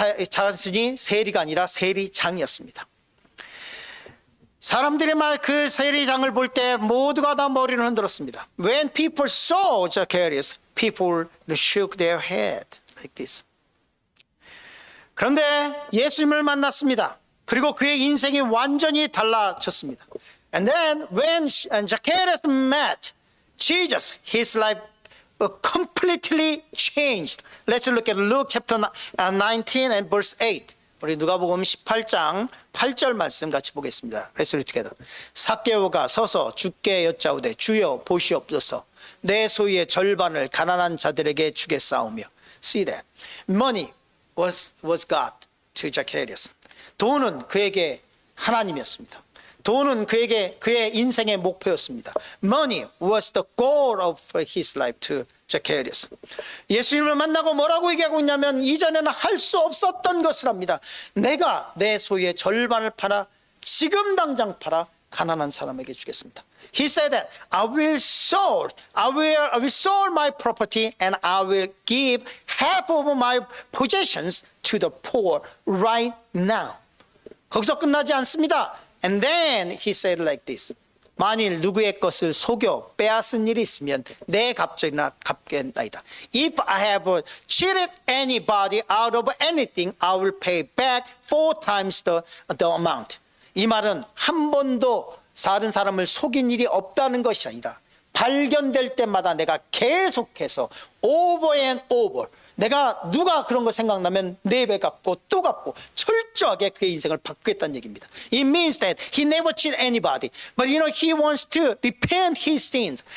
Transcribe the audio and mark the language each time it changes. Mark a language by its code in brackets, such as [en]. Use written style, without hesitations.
[ko] 자신이 세리가 아니라 세리장이었습니다. 사람들이 그 세리장을 볼 때 모두가 다 머리를 흔들었습니다. [en] When people saw Zacchaeus, people shook their head like this. [ko] 그런데 예수님을 만났습니다. 그리고 그의 인생이 완전히 달라졌습니다. [en] And then when Zacchaeus met Jesus, his life completely changed. Let's look at Luke chapter 19 and verse 8. [ko] 우리 누가복음 18장 8절 말씀 같이 보겠습니다. [en] Let's read together. [ko] 삭개오가 서서 주께 여짜오되 주여 보시옵소서 내 소유의 절반을 가난한 자들에게 주겠사오며. [en] See that. Money was God to Zacchaeus. [ko] 돈은 그에게 하나님이었습니다. 돈은 그에게 그의 인생의 목표였습니다. [en] Money was the goal of his life to Zacchaeus. [ko] 예수님을 만나고 뭐라고 얘기하고 있냐면 이전에는 할 수 없었던 것을 합니다. 내가 내 소유의 절반을 팔아 지금 당장 팔아 가난한 사람에게 주겠습니다. [en] He said that I will sell my property and I will give half of my possessions to the poor right now. [ko] 거기서 끝나지 않습니다. [en] And then he said like this. [ko] 만일 누구의 것을 속여 빼앗은 일이 있으면 내 값이나 갚겠나이다. [en] If I have cheated anybody out of anything, I will pay back 4 times the amount. [ko] 이 말은 한 번도 다른 사람을 속인 일이 없다는 것이 아니라 발견될 때마다 내가 계속해서 [en] over and over [ko] 내가 누가 그런 거 생각나면 4배 갚고 또 갚고 철저하게 그의 인생을 바꾸겠다는 얘기입니다. [en] It means that he never cheated anybody, but he wants to repent his sins.